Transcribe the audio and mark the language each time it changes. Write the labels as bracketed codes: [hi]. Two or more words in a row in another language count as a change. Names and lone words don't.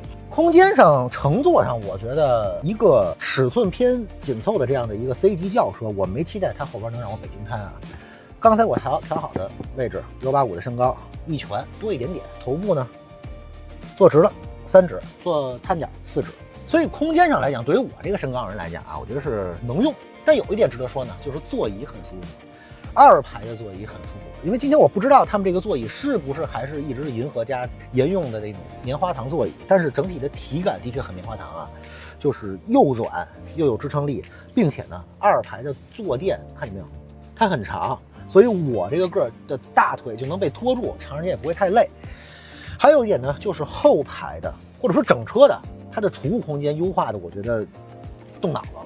[zh] 空間上、乘坐上，我覺得一個尺寸偏緊湊的這樣的一個 C 級轎車，我沒期待它後邊能讓我北京癱啊。剛才我調好的位置，185的身高，一拳多一點點，頭部呢坐直了3指，坐探角4指。所以空間上來講，對於我這個身高人來講啊，我覺得是能用。但有一點值得說呢，就是座椅很舒服，2排的座椅很舒服。因為今天我不知道他們這個座椅是不是還是一直是銀河家沿用的那種棉花糖座椅，但是整體的體感的確很棉花糖啊，就是又軟又有支撐力，並且呢2排的坐墊看見沒有，它很長，所以我這個個的大腿就能被拖住，長時間也不會太累。還有一點呢，就是後排的或者說整車的它的儲物空間優化的，我覺得動腦子了。